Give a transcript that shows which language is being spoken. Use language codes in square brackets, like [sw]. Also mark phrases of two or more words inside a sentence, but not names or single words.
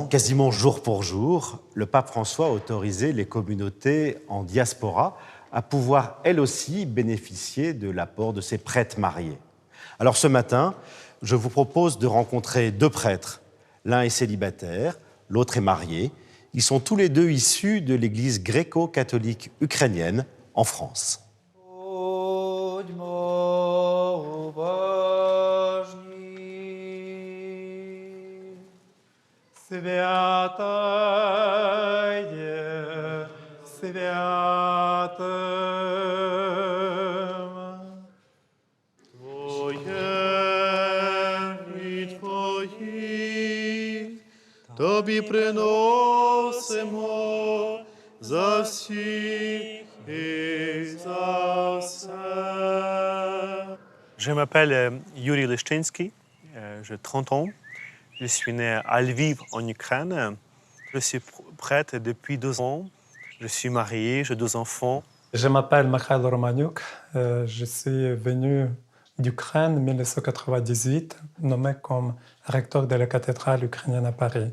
[fr] Quasiment jour pour jour, le pape François a autorisé les communautés en diaspora à pouvoir, elles aussi, bénéficier de l'apport de ces prêtres mariés. Alors ce matin, je vous propose de rencontrer deux prêtres. L'un est célibataire, l'autre est marié. Ils sont tous les deux issus de l'église gréco-catholique ukrainienne en France. [uk] Святое, святым, Твоє і Твої, Тобі приносимо за всіх і за все. [fr] Je m'appelle Yuri Lishtinsky, j'ai 30 ans. Je suis né à Lviv, en Ukraine. Je suis prêtre depuis 2 ans. Je suis marié, j'ai 2 enfants. Je m'appelle Mikhail Romaniuk. Je suis venu d'Ukraine en 1998, nommé comme recteur de la cathédrale ukrainienne à Paris.